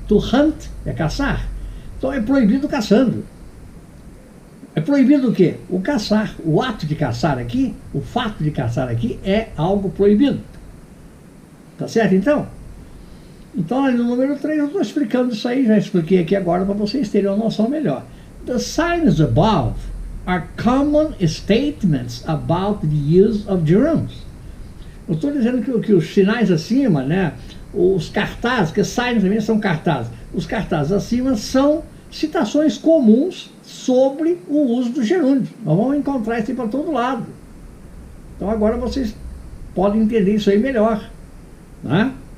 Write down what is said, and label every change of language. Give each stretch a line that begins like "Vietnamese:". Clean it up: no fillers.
English: To hunt
Portuguese: é caçar. Então é proibido caçando. É proibido o quê? O caçar. O ato de caçar aqui, o fato de caçar aqui é algo proibido. Tá certo então? Então ali no número 3 eu estou explicando isso aí, já expliquei aqui agora para vocês terem uma noção melhor.
English: The signs above are common statements about the use of gerunds.
Portuguese: Eu estou dizendo que os sinais acima, né, os cartazes, que signs também são cartazes, os cartazes acima são citações comuns sobre o uso do gerúndio. Nós vamos encontrar isso aí para todo lado. Então agora vocês podem entender isso aí melhor, né?